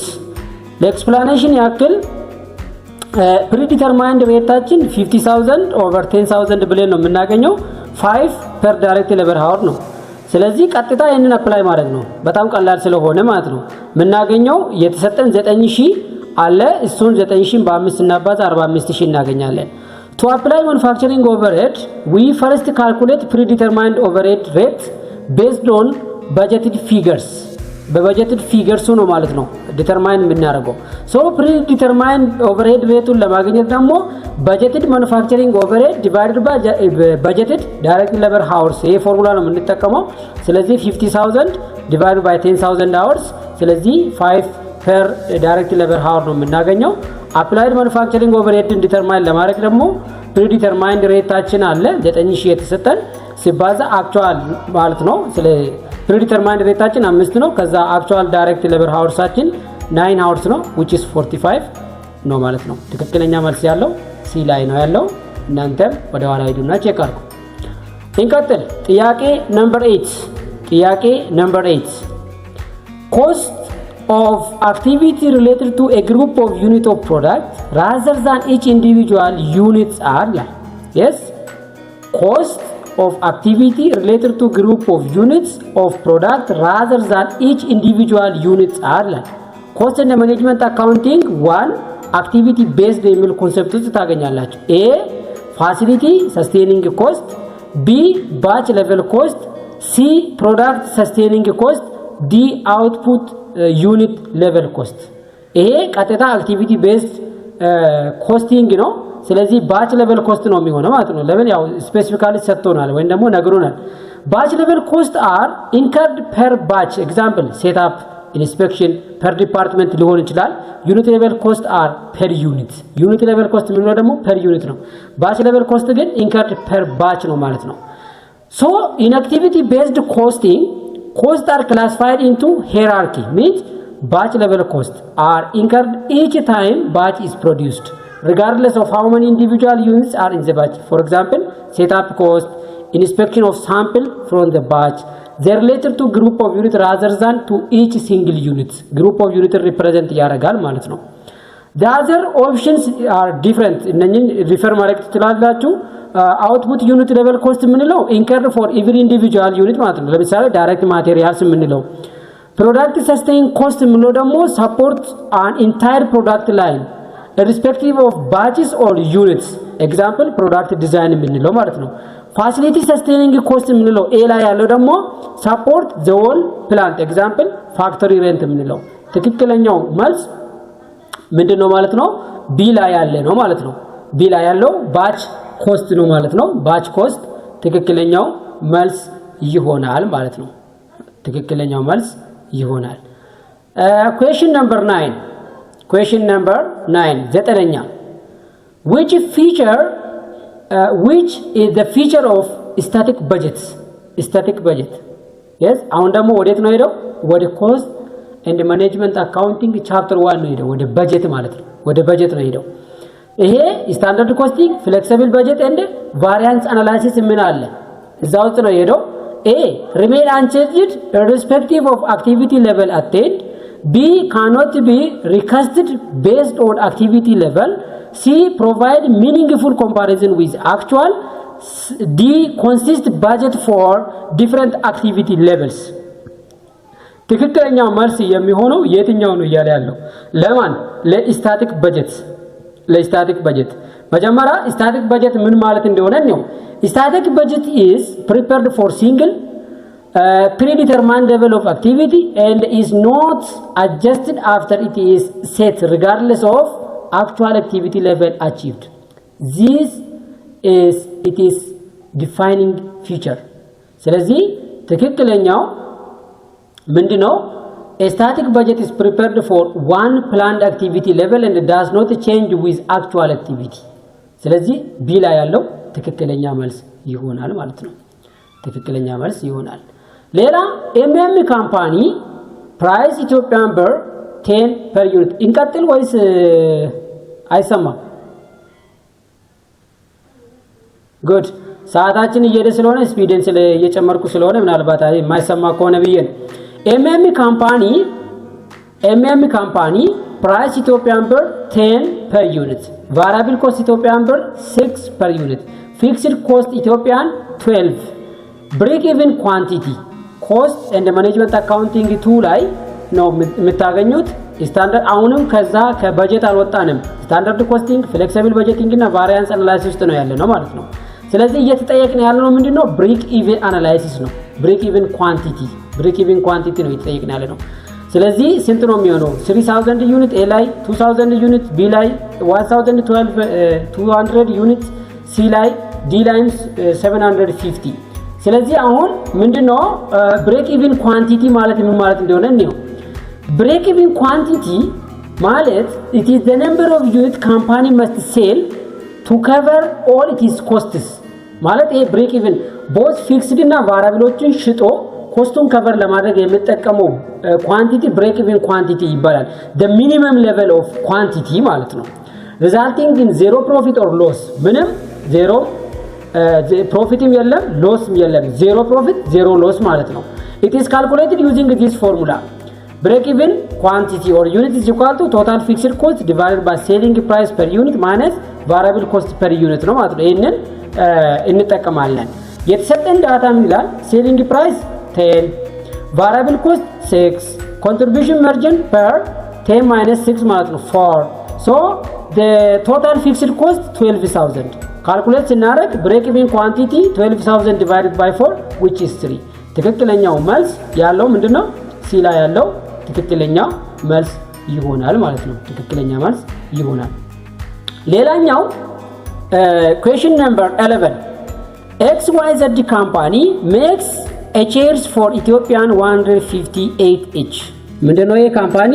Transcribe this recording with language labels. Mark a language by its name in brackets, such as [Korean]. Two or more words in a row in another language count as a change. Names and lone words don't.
[Amharic] ለኤክስፕላኔሽን ያክል [English] predetermined rate [Amharic] 50000 ኦቨር 10000 ብለን ነው የምናገኘው 5 [English] per direct labor hour [Amharic] ነው። ስለዚህ ቀጥታ ይሄንን አፕላይ ማድረግ ነው። በጣም ቀላል ስለሆነ ማለት ነው። የምናገኘው የተሰጠን 9000 አለ። እሱን 9000 በ5 እናባዛ 45000 እናገኛለን። [English] To apply manufacturing overhead, we first calculate predetermined overhead rate based on budgeted figures. budgeted figures [Amharic] ነው ማለት ነው ዲተርማይን የምናደርገው። ሶ [English] predetermined overhead rate [Amharic] ለማግኘት ደግሞ [English] budgeted manufacturing overhead divided by budgeted direct labor hours [Amharic] ይሄ ፎርሙላ ነው የምንጠቀመው። ስለዚህ [English] 50000 divided by 10000 hours [Amharic] ስለዚህ [English] 5 per direct labor hour [Amharic] ነው የምናገኘው። [English] applied manufacturing overhead [Amharic] ዲተርማይን ለማድረግ ደግሞ [English] predetermined rate [Amharic] አለ 9000 የተሰጠን ሲባዛ አክቹዋል ማለት ነው። ስለዚህ [English] predetermined rate [Amharic] 5 ነው። ከዛ [English] actual direct labor hours 9 hours [Amharic] ነው [English] which is 45 [Amharic] ነው ማለት ነው። ትክክለኛ መልስ ያለው ሲ ላይ ነው ያለው። እናንተም ወደ ኋላ ሄዱና ቼክ አድርጉ። እንቀጥል። ጥያቄ ነምበር [English] 8 cost of activity related to a group of unit of product rather than each individual units are yes cost of activity related to group of units of product rather than each individual units are cost and management accounting 1 activity based [Amharic] የሚል ኮንሰፕት ውስጥ ታገኛላችሁ። [English] a facility sustaining cost b batch level cost c product sustaining cost d output unit level cost። [Amharic] ይሄ ቀጥታ [English] አክቲቪቲ based costing [Amharic] ነው። ስለዚህ [English] batch level cost [Amharic] ነው የሚሆነው ማለት ነው። ለምን ያው ስፔሲፊካሊ ሰጥቶናል ወይም ደግሞ ነግሮናል። [English] batch level cost are incurred per batch example setup inspection per department [Amharic] ሊሆን ይችላል። [English] unit level cost are per unit. unit level cost [Amharic] የሚለው ደግሞ [English] per unit ነው። batch level cost ግን incurred per batch [Amharic] ነው ማለት ነው። [English] so in activity based costing costs are classified into hierarchy means batch level costs are incurred each time batch is produced regardless of how many individual units are in the batch. For example, setup cost, inspection of sample from the batch, they related to group of unit rather than to each single unit group of unit represent [Amharic] ያደርጋል ማለት ነው [English] the other options are different [Amharic] እነኚህን ሪፈር ማድረግ ትችላላችሁ [English] output unit level cost የምንለው incurred for every individual unit [Amharic] ማለት ነው ለምሳሌ [English] direct materials የምንለው product sustain cost [Amharic] የምንለው ደግሞ [English] support an entire product line irrespective of batches or units example product design [Amharic] የምንለው ማለት ነው [English] facility sustaining cost [Amharic] የምንለው a ላይ ያለው ደግሞ [English] support the whole plant example factory rent [Amharic] የምንለው ትክክለኛው መልስ ምንድነው ማለት ነው b ላይ ያለ ነው ማለት ነው b ላይ ያለው [English] batch cost [Amharic] ነው ማለት ነው [English] batch cost [Amharic] ትክክለኛው መልስ ይሆናል ማለት ነው ትክክለኛው መልስ ይሆናል [English] question number 9 ዘጠነኛ which is the feature of static budget yes [Amharic] አሁን ደግሞ ወዴት ነው ሄደው ወደ [English] cost and management accounting chapter 1 [Amharic] ነው ሄደው ወደ [English] budget [Amharic] ማለት ነው ወደ [English] budget [Amharic] ነው ሄደው ይሄ [English] standard costing flexible budget and variance analysis [Amharic] ምን አለ እዛው ውስጥ ነው ሄደው [English] a remain unchanged irrespective of activity level attained b cannot be recasted based on activity level c provide meaningful comparison with actual d consist budget for different activity levels [Amharic] ትክክለኛው መልስ የሚሆነው የትኛው ነው ይያለ ያለው ለማን ለስታቲክ በጀት መጀመሪያ ስታቲክ በጀት ምን ማለት እንደሆነ ነው [English] static budget is prepared for single predetermined level of activity and is not adjusted after it is set regardless of actual activity level achieved it is defining feature [Amharic] ስለዚህ ትክክለኛው ምንድነው [English] a static budget is prepared for one planned activity level and does not change with actual activity [Amharic] ስለዚህ b ላይ ያለው ትክክለኛ መልስ ይሆናል ማለት ነው ትክክለኛ መልስ ይሆናል ሌላ [English] MM company price Ethiopian birr 10 per unit [Amharic] እንቀጥል ወይስ አይሰማም ጉድ ሰዓታችን እየሄደ ስለሆነ ስፒድን እየጨመርኩ ስለሆነ ምናልባት የማይሰማ ከሆነ ብዬ ነው [English] MM company price Ethiopian birr 10 per unit variable cost Ethiopian birr 6 per unit fixed cost Ethiopian 12 break even quantity cost and management accounting 2 [Amharic] ላይ ነው የምታገኙት ስታንዳርድ አሁንም ከዛ ከበጀት አልወጣንም [English] standard costing flexible budgeting [Amharic] እና [English] variance analysis [Amharic] ውስጥ ነው ያለነው ማለት ነው ስለዚህ እየተጠየቅን ያለነው ምንድነው [English] break even analysis [Amharic] ነው [English] break even quantity [Amharic] ነው እየተጠየቅን ያለነው ስለዚህ ስንት ነው የሚሆነው 3000 ዩኒት ኤ ላይ 2000 ዩኒት ቢ ላይ 200 ዩኒት ሲ ላይ ዲ ላይ 750 ስለዚህ አሁን ምንድነው [English] break even quantity [Amharic] ማለት ምን ማለት እንደሆነ ነው [English] break even quantity [Amharic] ማለት [English] it is the number of unit company must sell to cover all its costs [Amharic] ማለት ይሄ [English] break even both fixed [Amharic] እና variableዎችን ሽጦ ኮስቱን ከቨር ለማድረግ የምትጠቀመው ኳንቲቲ [English] break even quantity [Amharic] ይባላል [English] the minimum level of quantity [Amharic] ማለት ነው [English] resulting in zero profit or loss [Amharic] ምንም ዜሮ ፕሮፊትም የለም ሎስም የለም [English] zero profit zero loss [Amharic] ማለት ነው [English] it is calculated using this formula break even quantity or unit is equal to total fixed cost divided by selling price per unit minus variable cost per unit [Amharic] ነው ማለት ነው ይሄንን እንጠቀማለን የተሰጠን ዳታ ምን ይላል [English] selling price 10 variable cost 6 contribution margin per 10 minus 6 [Amharic] ማለት ነው [English] 4 so the total fixed cost [Amharic] 12000 calculate ስናደርግ [English] break even quantity 12000 divided by 4 which is 3 [Amharic] ትክክለኛው መልስ ያለው ምንድነው ሲ ላይ ያለው ትክክለኛው መልስ ይሆናል ማለት ነው ትክክለኛ መልስ ይሆናል ሌላኛው [English] question number 11 XYZ company makes a chairs for Ethiopian 158 each [Amharic] ምንድነው ይሄ ካምፓኒ